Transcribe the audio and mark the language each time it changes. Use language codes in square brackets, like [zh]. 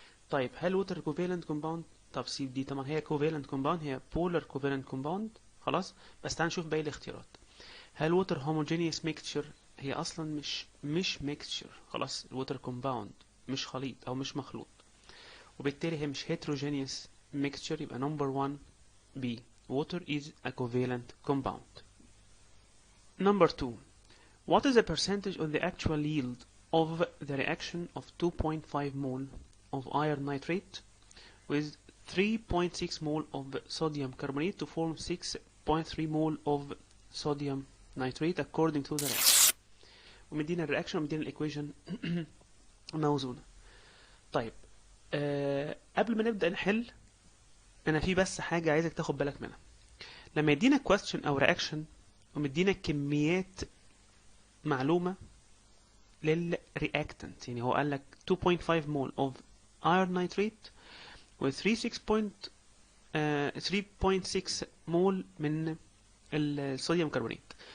[ar] طيب هل الووتر كوفالنت كومباوند؟ طب سي دي طبعا هي كوفالنت كومباوند، هي بولر كوفالنت كومباوند. خلاص بس تعال نشوف باقي الاختيارات. هل الووتر هوموجينيوس ميكتشر؟ هي اصلا مش ميكتشر. خلاص الووتر كومباوند مش خليط او مش مخلوط، وبالتالي هي مش [en] heterogeneous mixture. [ar] يبقى [en] number 1 B water is a covalent compound. Number 2, what is the percentage of the actual yield of the reaction of 2.5 mole of iron nitrate with 3.6 mole of sodium carbonate to form 6.3 mole of sodium nitrate according to the reaction. [ar] ومدينا الرياكشن ومدينا الايكويشن موزونة. طيب قبل ما نبدأ نحل انا في بس حاجة عايزك تاخد بالك منها. لما يدينا question او reaction ومدينا كميات معلومة للرياكتنت، يعني هو قال لك 2.5 مول [en] of iron nitrate [ar] و 3.6 مول من الصوديوم كربونات.